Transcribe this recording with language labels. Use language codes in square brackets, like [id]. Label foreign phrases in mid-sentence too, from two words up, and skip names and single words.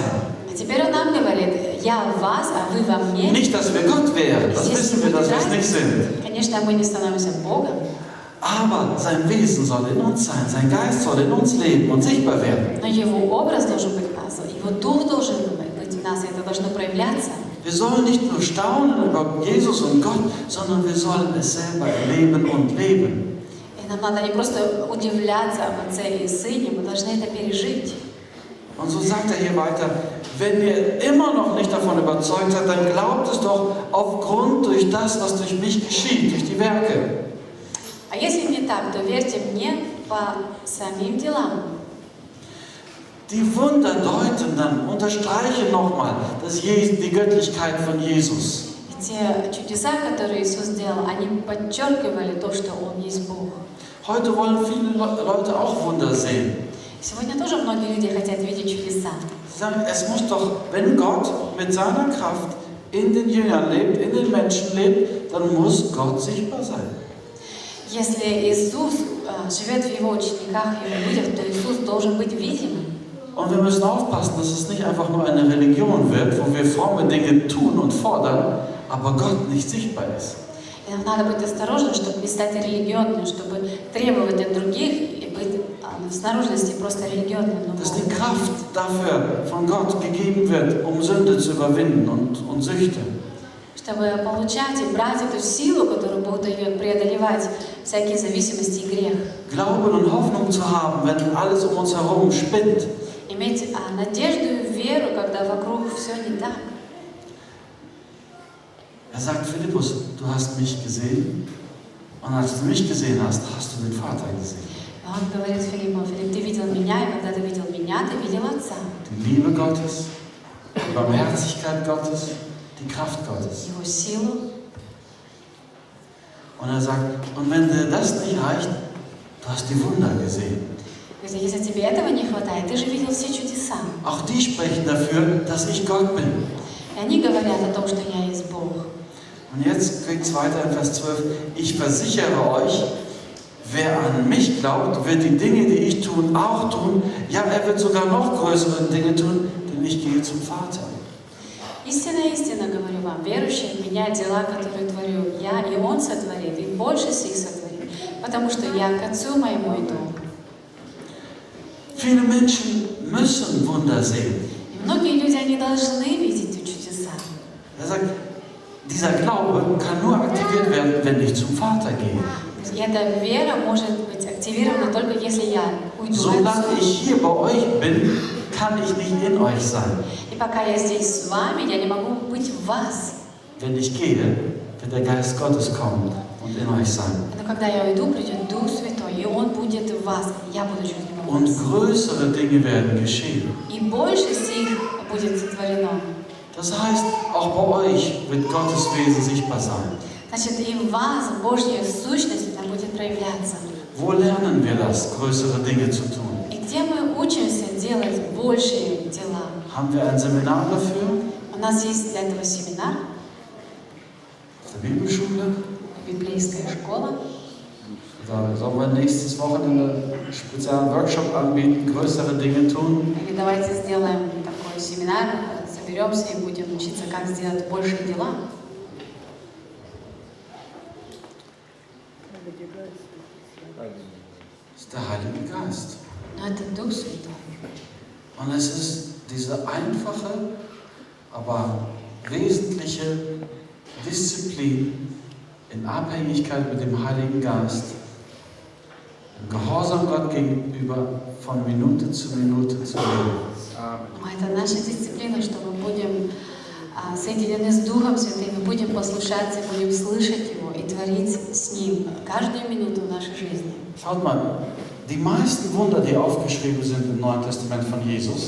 [ru] А теперь он нам говорит, я в вас, а вы во мне. [de] Nicht, dass wir Gott wären, das wissen wir, dass wir es nicht sind. [ru] Конечно, мы не становимся Богом, [de] Aber sein Wesen soll in uns sein, sein Geist soll in uns leben und sichtbar werden. [ru] но Его образ должен быть в нас, Его Дух должен быть в нас, и это должно проявляться. [de] Wir sollen nicht nur staunen über Jesus und Gott, sondern wir sollen es selber erleben und leben. [ru] И нам надо не просто удивляться об Отце и Сыне, мы должны это пережить. [de] Und so sagt er hier weiter, wenn ihr immer noch nicht davon überzeugt seid, dann glaubt es doch aufgrund durch das, was durch mich geschieht, durch die Werke. [ru] А если не так, то верьте мне по самим делам. [de] Die Wunder deuten dann, unterstreichen nochmal, die Göttlichkeit von Jesus. [ru] И те чудеса, которые Иисус сделал, они подчеркивали то, что Он есть Бог. [de] Heute wollen viele Leute auch Wunder sehen. [ru] Сегодня тоже многие люди хотят видеть чудеса. [de] Sie sagen, es muss doch, wenn Gott mit seiner Kraft in den Jüngern lebt, in den Menschen lebt, dann muss Gott sichtbar sein. [ru] Если Иисус живет в Его учениках и в людях, то Иисус должен быть видимым. [de] Und wir müssen aufpassen, dass es nicht einfach nur eine Religion wird, wo wir fromme Dinge tun und fordern, aber Gott nicht sichtbar ist. [ru] И нам надо быть осторожным, чтобы не стать религиозными, чтобы требовать от других и быть в наружности просто религиозным. [de] Dass die Kraft dafür von Gott gegeben wird, um Sünde zu überwinden und Süchte. [ru] Чтобы получать и брать эту силу, которую Бог дает, преодолевать всякие зависимости и грех. [de] Glauben und Hoffnung zu haben, wenn alles um uns herum spinnt. [ru] Иметь надежду и веру, когда вокруг все не так. [de] Sagt Philippus, du hast mich gesehen und als du mich gesehen hast, hast du den Vater gesehen. [ru] Он говорит Филиппу: Филипп, ты видел меня, и когда ты видел меня, ты видел Отца. [de] Die Liebe Gottes, die Barmherzigkeit Gottes, die Kraft Gottes. [ru] Его силу. [de] Und sagt, und wenn dir das nicht reicht, du hast die Wunder gesehen. [ru] Если тебе этого не хватает, ты же видел все чудеса. [de] Auch die sprechen dafür, dass ich Gott bin. [ru] И они говорят о том, что я есть Бог. [de] Und jetzt geht es weiter in Vers 12. Ich versichere euch, wer an mich glaubt, wird die Dinge, die ich tue, auch tun. Ja, er wird sogar noch größere Dinge tun, denn ich gehe zum Vater. [ru] Истинно, истинно говорю вам, верующий в меня, дела, которые творю я, и Он сотворит, и больше сих сотворит, потому что я к Отцу моему иду. [de] Viele Menschen müssen Wunder sehen. [ru] И многие люди, они должны видеть эти чудеса. [de] Sagt, dieser Glaube kann nur aktiviert werden, wenn ich zum Vater gehe. [ru] И эта вера может быть активирована только если я уйду к [de] Solange [ru] Отцу. [de] ich hier bei euch bin, kann ich nicht in euch sein. [ru] И пока я здесь с вами, я не могу быть в вас. [de] Wenn ich gehe, wird der Geist Gottes kommen und in euch sein. [ru] Но когда я уйду, придет Дух Святой, и Он будет в вас, я буду через Него. [de] Und größere Dinge werden geschehen. [ru] И больше сих будет сотворено. [de] Das heißt, auch bei euch wird Gottes Wesen sichtbar sein. [ru] Значит, и в вас Божья сущность она будет проявляться. [de] Wo lernen wir das, größere Dinge zu tun? [ru] И где мы учимся делать большие дела? [de] Haben wir ein Seminar dafür? [ru] У нас есть для этого семинар, [de] Auf der Bibelschule? [ru] библейская школа. [de] Da sollen wir nächstes Wochenende einen speziellen Workshop anbieten, größere Dinge tun. [ru] И давайте сделаем такой семинар, соберемся и будем учиться, как сделать большие дела. [de] Das ist der Heilige Geist. [ru] Но это Дух Святой. [de] Und es ist diese einfache, aber wesentliche Disziplin in Abhängigkeit mit dem Heiligen Geist, im Gehorsam Gott gegenüber von Minute zu Minute zu leben. [ru] Это наша дисциплина, что мы будем соединены с Духом Святым, и будем послушаться, будем слышать Его и творить с Ним каждую минуту нашей жизни. [de] Schaut mal, die meisten Wunder, die aufgeschrieben sind im Neuen Testament von Jesus,